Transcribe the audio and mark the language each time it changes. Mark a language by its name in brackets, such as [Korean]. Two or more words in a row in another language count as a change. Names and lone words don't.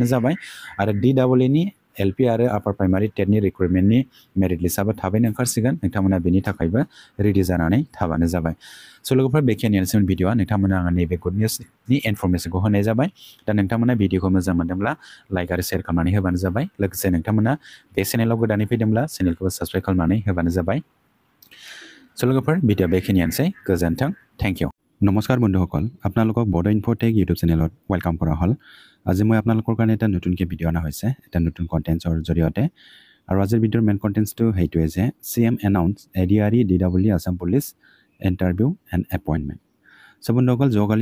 [Bodo] जाबाय आरो डिडाब्लिउनि एलपि आरो आपार प्राइमारि टेटनि रिक्रुटमेन्टनि [English] merit listआबो [Bodo] थाबैनो ओंखारसिगोन नोंथांमोना बेनि थाखायबो रेडि जानानै थाबानो जाबाय स' लोगोफोर बेखिनियानोसै भिडिअ'आ नोंथांमोना आङो नैबे [English] good newsनि [Bodo] इनफरमेसनखौ होनाय जाबाय दा नोंथांमोना भिडिअ'खौ मोजां मोनदोंब्ला लाइक आरो शेयार खालामनानै होबानो जाबाय लोगोसे नोंथांमोना बे चेनेलाव गोदानै फैदोंब्ला चेनेलखौबो साबस्क्राइब खालामनानै होबानो जाबाय स' लोगोफोर भिडिअ' बेखिनियानोसै गोजोन्थों [English] thank you [Assamese] নমস্কাৰ বন্ধুসকল আপোনালোকক বড়ো ইনফোটেক ইউটিউব চেনেলত ৱেলকাম কৰা হ'ল আজি মই আপোনালোকৰ কাৰণে এটা নতুনকৈ ভিডিঅ' অনা হৈছে এটা নতুন কণ্টেণ্টছৰ জৰিয়তে আৰু আজিৰ ভিডিঅ'ৰ মেইন কণ্টেণ্টছটো সেইটোৱে যে CM এনাউন্স এডিআৰই ডিডব্লিউ আসাম পুলিচ [English] interview and appointment [Assamese] চ' বন্ধুসকল যোৱাকালি